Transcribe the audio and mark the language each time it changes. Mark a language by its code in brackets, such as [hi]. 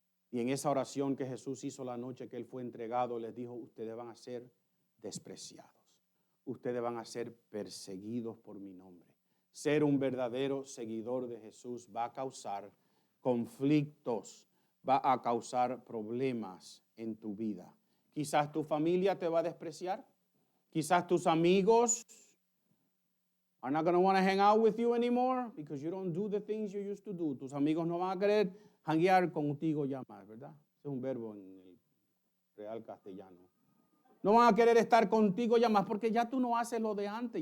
[es] Y en esa oración que Jesús hizo la noche que él fue entregado, les dijo, ustedes van a ser despreciados. Ustedes van a ser perseguidos por mi nombre. Ser un verdadero seguidor de Jesús va a causar conflictos, va a causar problemas en tu vida. Quizás tu familia te va a despreciar. Quizás tus amigos [en] are not going to want to hang out with you anymore because you don't do the things you used to do. [es] Tus amigos no van a querer hanguear contigo ya más, ¿verdad? Ese es un verbo en el real castellano. No van a querer estar contigo ya más porque ya tú no haces lo de antes.